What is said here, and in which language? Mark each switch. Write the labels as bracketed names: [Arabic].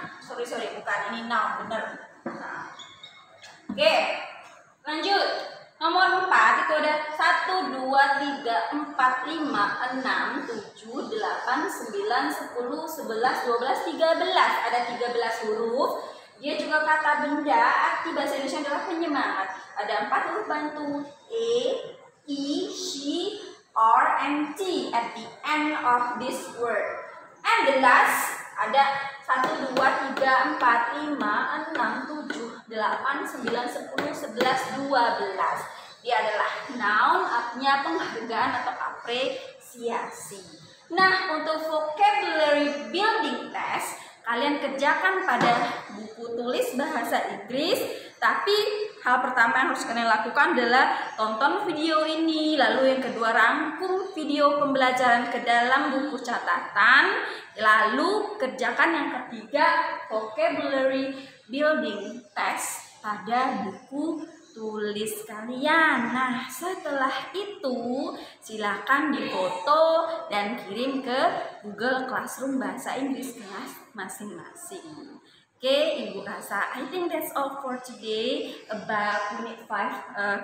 [English] Sorry, [Indonesian] bukan ini noun, bener. Nah. Oke, lanjut. Nomor 4 itu ada 1, 2, 3, 4, 5, 6, 7, 8, 9, 10, 11, 12, 13. Ada 13 huruf. Dia juga kata benda, arti bahasa Indonesia adalah penyemangat. Ada 4 huruf bantu. [English] A, E, she, R, and T at the end of this word. And the last [Indonesian] ada 1, 2, 3, 4, 5, 6, 7, 8, 9, 10, 11, 12. Dia adalah noun, artinya penghargaan atau apresiasi. Nah, untuk vocabulary building test, kalian kerjakan pada buku tulis bahasa Inggris. Tapi hal pertama yang harus kalian lakukan adalah tonton video ini. Lalu yang kedua, rangkum video pembelajaran ke dalam buku catatan. Lalu kerjakan yang ketiga, vocabulary building test pada buku tulis kalian. Nah, setelah itu silakan difoto dan kirim ke Google Classroom Bahasa Inggris kelas masing-masing. [English] Okay, Ibu Rasa, I think that's all for today about Unit 5.